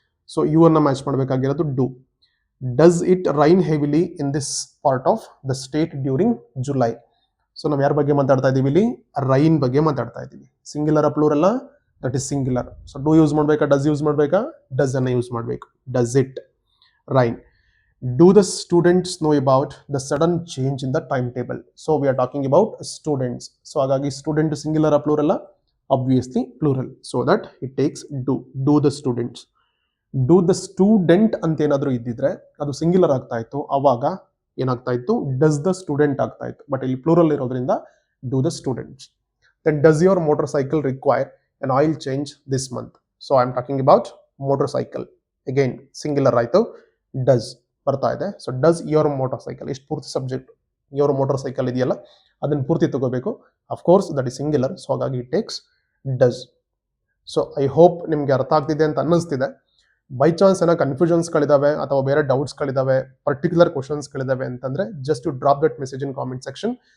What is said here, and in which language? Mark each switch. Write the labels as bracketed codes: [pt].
[en] so you [kn] ಅನ್ನ match ಮಾಡಬೇಕಾಗಿರೋದು [en] Do. Does it rain heavily in this part of the state during July. [kn] So ನಾವು ಯಾರ ಬಗ್ಗೆ ಮಾತಾಡ್ತಾ ಇದೀವಿ ಇಲ್ಲಿ, ರೈನ್ ಬಗ್ಗೆ ಮಾತಾಡ್ತಾ ಇದ್ದೀವಿ. Singular plural, [en] That is singular. [kn] So do use ಮಾಡಬೇಕಾ, ಡಸ್ ಯೂಸ್ ಮಾಡಬೇಕಾ, ಡಸ್ ಅನ್ನ ಯೂಸ್ ಮಾಡಬೇಕು. [en] Does it rain. Do the students know about the sudden change in the timetable? So we are talking about students. So ಹಾಗಾಗಿ student singular plural, obviously plural. So that it takes do. Do the students. [kn] Do the student ಅಂತ ಏನಾದರೂ ಇದ್ದಿದ್ರೆ ಅದು singular ಆಗ್ತಾ ಇತ್ತು, ಅವಾಗ ಏನಾಗ್ತಾ ಇತ್ತು, [en] does the student [kn] ಆಗ್ತಾ ಇತ್ತು. ಬಟ್ ಇಲ್ಲಿ ಪ್ಲೂರಲ್ ಇರೋದ್ರಿಂದ [en] do the students. Then does your motorcycle require an oil change this month? So I am talking about motorcycle. [kn] Again singular ಆಯಿತು, does ಬರ್ತಾ ಇದೆ. So [en] does your motor cycle, [kn] ಇಷ್ಟು ಪೂರ್ತಿ subject. Your motor cycle ಇದೆಯಲ್ಲ, ಅದನ್ನು ಪೂರ್ತಿ ತಗೋಬೇಕು. [en] Of course that is singular. [kn] So ಹಾಗಾಗಿ [en] It takes does. [kn] So I hope ನಿಮ್ಗೆ ಅರ್ಥ ಆಗ್ತಿದೆ ಅಂತ ಅನ್ನಿಸ್ತಿದೆ. ಬೈ ಚಾನ್ಸ್ ಏನೋ ಕನ್ಫ್ಯೂಷನ್ಸ್ಗಳಿದಾವೆ ಅಥವಾ ಬೇರೆ ಡೌಟ್ಸ್ಗಳಿದಾವೆ, ಪರ್ಟಿಕ್ಯುಲರ್ ಕ್ವಶನ್ಸ್ಗಳಿದಾವೆ ಅಂತಂದ್ರೆ [en] Just you drop that message in comment section.